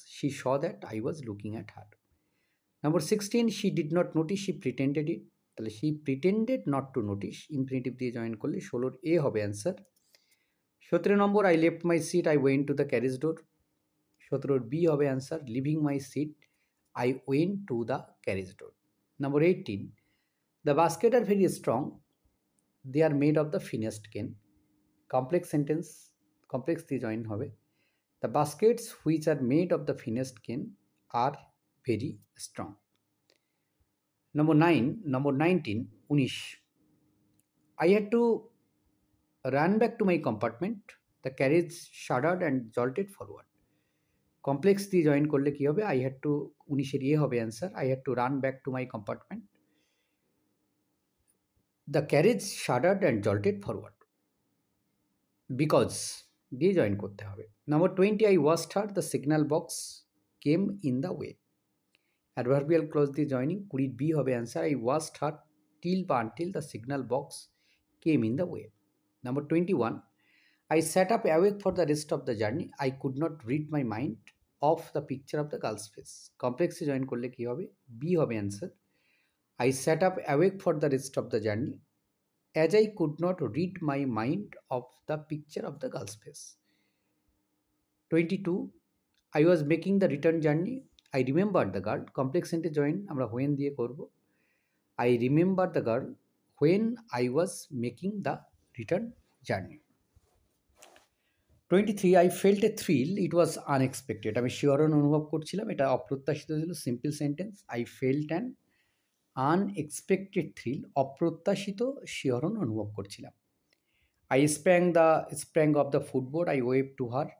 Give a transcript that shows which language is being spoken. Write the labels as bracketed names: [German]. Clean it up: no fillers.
[English] She saw that I was looking at her. Number 16, she did not notice she pretended it. [Bangla] তাহলে [English] She pretended not to notice. [Bangla] Infinitive দিয়ে join করলে 16-র এ হবে answer. [English] 17 number, I left my seat I went to the carriage door. [Bangla] 17-র B হবে answer. [English] Leaving my seat I went to the carriage door. Number 18. The basket are very strong. They are made of the finest cane. Complex sentence, complex দিয়ে join হবে. The baskets which are made of the finest cane are very strong. Number 9, number 19, 19. I had to run back to my compartment. The carriage shuddered and jolted forward. [Bangla] Complex দিয়ে join করলে কি হবে? [English] I had to [Bangla] 19-এর ইয়ে হবে answer. [English] I had to run back to my compartment. The carriage shuddered and jolted forward. [Bangla] Because দিয়ে join করতে হবে। [English] Number 20, I watched her the signal box came in the way. [Bangla] Adverbial clause দিয়ে joining 20 B হবে answer. [English] I watched her till বা until the signal box came in the way. Number 21, I sat up awake for the rest of the journey. I could not rid my mind of the picture of the girl's face. [Bangla] কমপ্লেক্সে join করলে কি হবে? B হবে answer. [English] I sat up awake for the rest of the journey as I could not rid my mind of the picture of the girl's face. 22, I was making the return journey. I remembered the girl. [Bangla] Complex সেন্টে join আমরা when দিয়ে করব। [English] I remembered the girl when I was making the return journey. 23, I felt a thrill. It was unexpected. [Bangla] আমি শিহরণ অনুভব করছিলাম, এটা অপ্রত্যাশিত ছিল। Simple sentence, [English] I felt an unexpected thrill. [Bangla] অপ্রত্যাশিত শিহরণ অনুভব করছিলাম। [English] I sprang off the footboard. I wave to her.